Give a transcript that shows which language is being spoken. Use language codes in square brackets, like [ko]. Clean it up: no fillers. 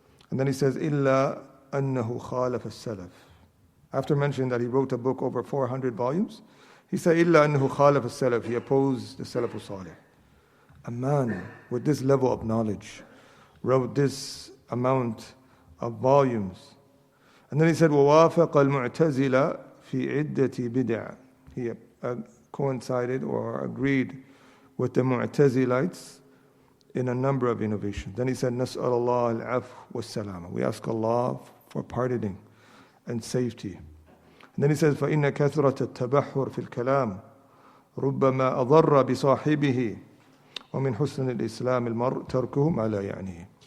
[en] And then he says, [ar] إِلَّا أَنَّهُ خَالَفَ السَّلَفِ. [en] After mentioning that he wrote a book over 400 volumes, he said, إِلَّا أَنَّهُ خَالَفَ السَّلَفِ. He opposed the Salaf al-Salih. A man with this level of knowledge wrote this amount of volumes. And then he said, [ar] وَوَافَقَ الْمُعْتَزِلَ فِي عِدَّةِ بِدْعَ. [en] He coincided or agreed with the Mu'tazilites in a number of innovations. Then he said, [ar] نَسْأَلَ اللَّهَ الْعَفْوَ وَالسَّلَامَ. [en] We ask Allah for pardoning and safety. And then he says, [ar] فَإِنَّ كَثْرَةَ التَّبَحُّرِ فِي الْكَلَامِ رُبَّمَا أَضَرَّ بِصَاحِبِهِ وَمِنْ حُسْنِ الْإِسْلَامِ الْمَرْءِ تَرْكُهُ مَا لَا يَعْنِيهِ.